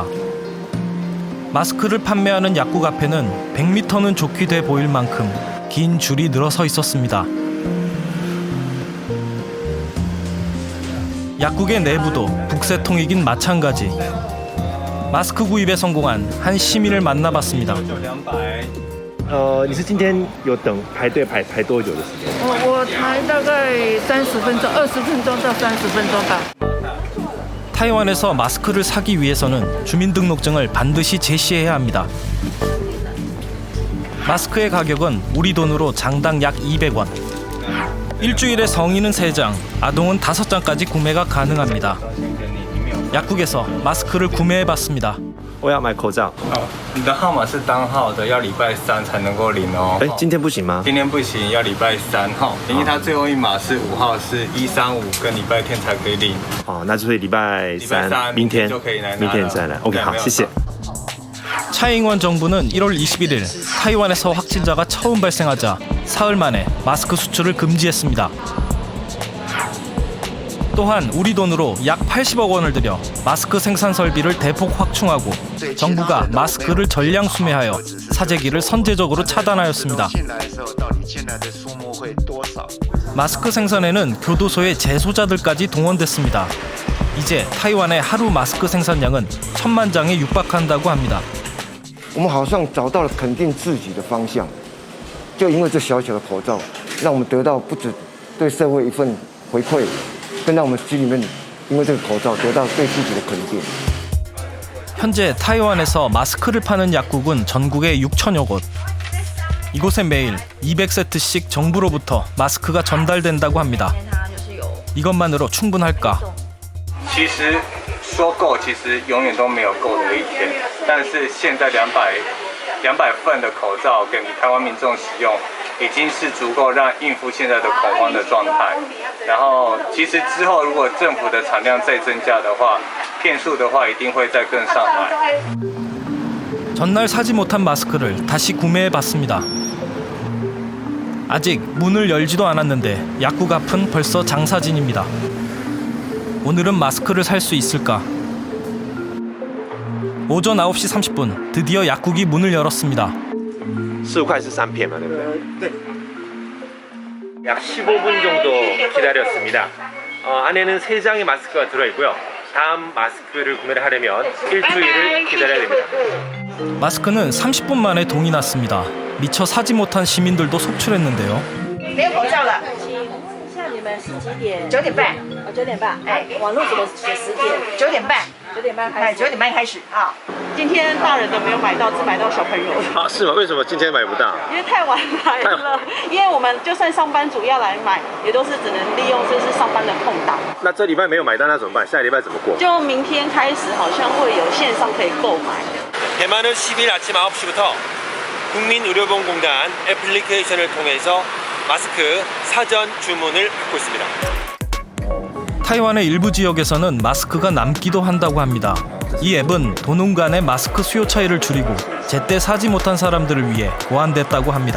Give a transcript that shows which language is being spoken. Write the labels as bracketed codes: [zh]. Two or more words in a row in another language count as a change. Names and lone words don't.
[ko] 마스크를 판매하는 약국 앞에는 100m는 좋게 돼 보일 만큼 긴 줄이 늘어서 있었습니다. 약국의 내부도 북새통이긴 마찬가지. 마스크 구입에 성공한 한 시민을 만나봤습니다. [zh] 你是今天有等排队排多久的时间？我排大概30分钟，20分钟到30分钟吧。 [ko] 타이완에서 마스크를 사기 위해서는 주민등록증을 반드시 제시해야 합니다. 마스크의 가격은 우리 돈으로 장당 약 200원. 일주일에 성인은 3장, 아동은 5장까지 구매가 가능합니다. 약국에서 마스크를 구매해봤습니다. [zh] 我要买口罩。你的号码是单号的，要礼拜3才能够领哦。今天不行吗？今天不行，要礼拜3号，因为它最后一码是5号，是135跟礼拜天才可以领。哦，那就是礼拜3，明天就可以来拿。明天再来。OK， 好，谢谢。 [ko] 차잉원 정부는 1월 21일 타이완에서 확진자가 처음 발생하자 사흘 만에 마스크 수출을 금지했습니다. 또한 우리 돈으로 약 80억 원을 들여 마스크 생산 설비를 대폭 확충하고 정부가 마스크를 전량 수매하여 사재기를 선제적으로 차단하였습니다. 마스크 생산에는 교도소의 재소자들까지 동원됐습니다. 이제 타이완의 하루 마스크 생산량은 1000만 장에 육박한다고 합니다. [zh] 我们好像找到了肯定自己的方向，就因为这小小的口罩，让我们得到不止对社会一份回馈。更让我们心里面因为这个口罩得到对自己的肯定。 [ko] 현재 타이완에서 마스크를 파는 약국은 전국에 6천여 곳. 이곳에 매일 200세트씩 정부로부터 마스크가 전달된다고 합니다. 이것만으로 충분할까? [zh] 其实说够，其实永远都没有够的一天。但是现在200份的口罩给台湾民众使用，已经是足够让应付现在的恐慌的状态。然后，其实之后如果政府的产量再增加的话，片数的话一定会再更上来。 [ko] 전날 사지 못한 마스크를 다시 구매해봤습니다. 아직 문을 열지도 않았는데 약국 앞은 벌써 장사진입니다. 오늘은 마스크를 살 수 있을까? 오전 9시 30분 드디어 약국이 문을 열었습니다. [zh] 15 块是3片嘛，对不对？ [ko] 对。약 15분 정도 기다렸습니다. 안에는 3장의 마스크가 들어있고요. 다음 마스크를 구매를 하려면 일주일을 기다려야 됩니다. 마스크는 30분 만에 동이 났습니다. 미처 사지 못한 시민들도 속출했는데요. [zh] 没有口罩了。像你们是几点？9点半。9点半。哎，网络怎么写10点？9点半。9点半开始。9点半开始啊。今天大人都没有买到，只买到小朋友。是吗？为什么今天买不到？因为太晚来了。因为我们就算上班族要来买，也都是只能利用这是上班的空档。那这礼拜没有买到，那怎么办？下礼拜怎么过？就明天开始好像会有线上可以购买。 [ko] 대만은 10일 아침 9시부터 국민의료보험공단 애플리케이션을 통해서 마스크 사전 주문을 받고 있습니다. 타이완의 일부 지역에서는 마스크가 남기도 한다고 합니다. 이 앱은 도농 간의 마스크 수요 차이를 줄이고 제때 사지 못한 사람들을 위해 고안됐다고 합니다.